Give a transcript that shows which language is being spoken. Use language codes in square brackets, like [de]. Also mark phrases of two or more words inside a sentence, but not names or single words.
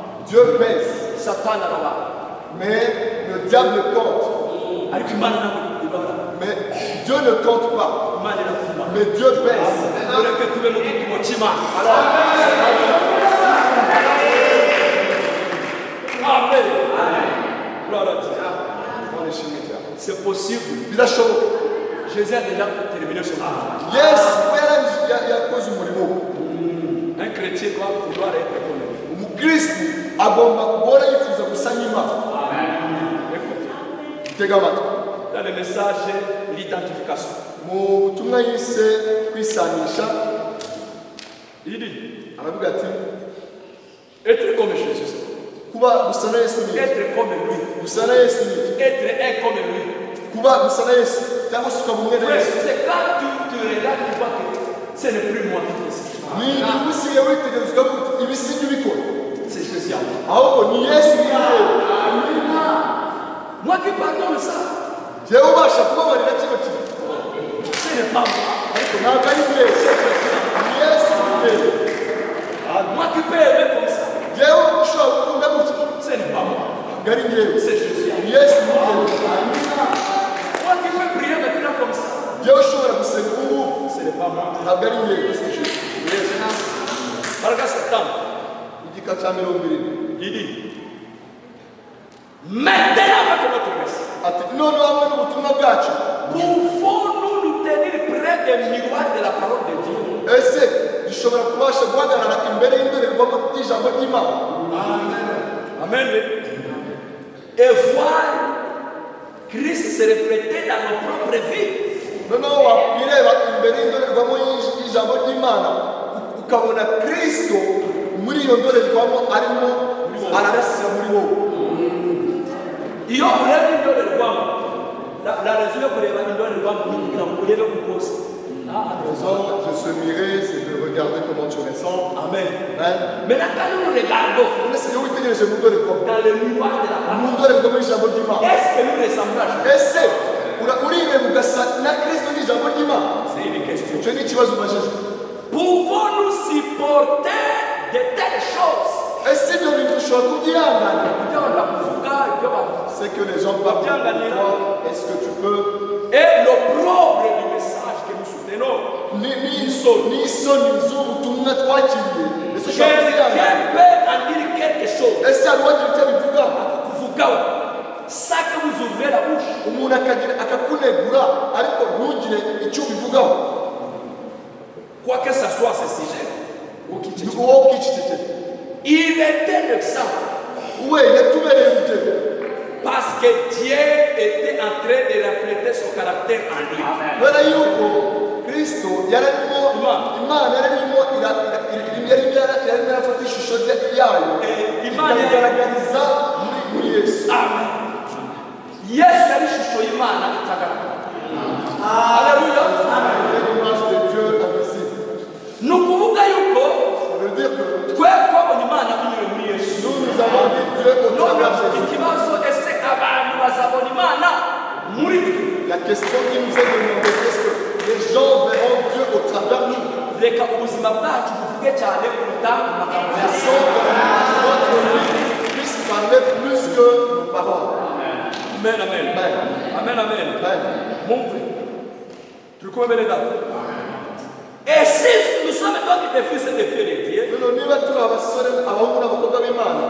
[fr] Dieu pèse, [rw] satani araba [fr] mais le diable compte. [rw] ariko imana ntabwo ibara [fr] Mais Dieu ne compte pas, [rw] imana irakuma [fr] mais Dieu pèse. [rw] ureke tube mu gipimo cy'imana amen [fr] gloire à Dieu. C'est possible. [rw] Birashoboka. [fr] Jésus a déjà terminé son travail. [rw] Yesu yakoze umurimo. [fr] Un chrétien doit vouloir être comme lui. [rw] Umukristo agomba guhora yifuza gusa n'Imana. [fr] Écoutez, [rw] Tega amatwi. [fr] dans le message l'identification, [rw] Mu butumwa yise kwisanisha, [fr] il dit [rw] aravuga ati [fr] être comme Jésus, [rw] kuba gusa na Yesu ni iki? [fr] être comme lui, [rw] Gusa na Yesu ni iki? [fr] être un comme lui. [rw] Kuba gusa na Yesu cyangwa se ukaba umwe na [fr] Frère, [rw] Yesu. [fr] c'est quand tu regardes, tu vois que ce n'est plus moi qui fais ça. [rw] Ni usigaye witegereza ukavuga uti ibi si byo ubikora. [fr] C'est Jésus en moi. [rw] Ahubwo ni Yesu ubireba. [fr] Moi qui pardonne ça, [rw] Jewe ubasha kubabarira kino kintu. [fr] ce n'est pas moi. [rw] Ariko ntabwo ari Yesu. Ni Yesu ubireba. [fr] Moi qui peux aimer comme ça, [rw] Jewe ushobora gukunda gutya. [fr] ce n'est pas moi. [rw] Ntabwo ari njyewe. [fr] C'est Jésus en moi. [rw] Ni Yesu ubireba. [fr] Moi qui peux prier maintenant comme ça, [rw] Jewe ushobora gusenga ubu ngubu. [fr] ce n'est pas moi. [rw] Ntabwo ari njyewe. [fr] C'est Jésus. Marc 7, [rw] Igika cya 20. [fr] il dit maintenant avec notre message, [rw] Ati noneho hamwe n'ubutumwa bwacu [fr] pouvons-nous nous tenir près des miroirs de la parole de Dieu? [rw] ese dushobora kubasha guhagarara imbere y'indorerwamo y'ijambo ry'Imana [fr] Amen. Et voir Christ se refléter dans nos propres vies. [rw] noneho wakwireba imbere y'indorerwamo y'ijambo ry'Imana ukabona Kristo muri iyo ndorerwamo arimo ararasira muri wowe. Iyo ureba indorerwamo, [fr] la raison [rw] yo kureba indorerwamo ni kugira ngo urebe kukosa. [fr] Raison de se mirer, c'est de regarder comment tu ressembles. Amen. Hein? Maintenant, quand nous regardons [rw] None se iyo witegereje mu ndorerwamo [fr] dans le miroir de la parole, [rw] mu ndorerwamo y'ijambo ry'Imana [fr] est-ce que nous ressemblons à Jésus? [rw] ese urireba ugasa na Kristo n'ijambo ry'Imana? [fr] C'est une question. [rw] Icyo ni ikibazo ubajije. [fr] Pouvons-nous supporter de telles choses? [rw] Ese ibyo bintu ushobora kubyihangana? Ibyo abantu bavuga, ibyo bavuga. [fr] C'est que les gens parlent de toi. Est-ce que tu peux Et l'opprobre du message que nous soutenons, [rw] n'isoni z'ubutumwa twakiriye? Ese ushobora [fr] quelqu'un [rw] kubyihangana? [fr] peut en dire quelque chose. [rw] Ese hari uwagira icyo abivuga? Kuvugaho, [fr] ça que vous ouvrez la bouche, [rw] Umuntu akakunegura ariko ntugire icyo ubivugaho. [fr] quoi que ce soit ce sujet, ou qui te dit. [rw] Wowe ukicecekera. [fr] Il était l'exemple [rw] We yatubereye urugero [fr] parce que Dieu était en train de refléter son caractère en lui. [rw] kubera yuko Kristo yararimo Imana yararimo irafata ishusho yayo ikayigaragariza muri Yesu. Amen. Yesu yari ishusho y'Imana itagaragara. [fr] Alléluia. L'image de Dieu invisible. [rw] Ni ukuvuga yuko [fr] Ça veut dire que [rw] twe twabonye Imana binyuze muri Yesu. [fr] nous avons vu Dieu au travers de Jésus. [rw] Ikibazo ese abantu bazabona Imana muri twe? [fr] La question qui nous est demandée, est-ce que les gens verront Dieu au travers de nous? [rw] Reka ubuzima bwacu buvuge cyane kuruta amagambo ya [fr] Laissons que notre vie puisse parler plus que nos paroles. Amen, amen. Amen. Amen, amen. Amen. [sw] Mungu, tulikuwa mbele zako. [fr] Et si nous sommes donc des fils et des filles de Dieu, [rw] Noneho niba turi abasore abahungu n'abakobwa b'Imana,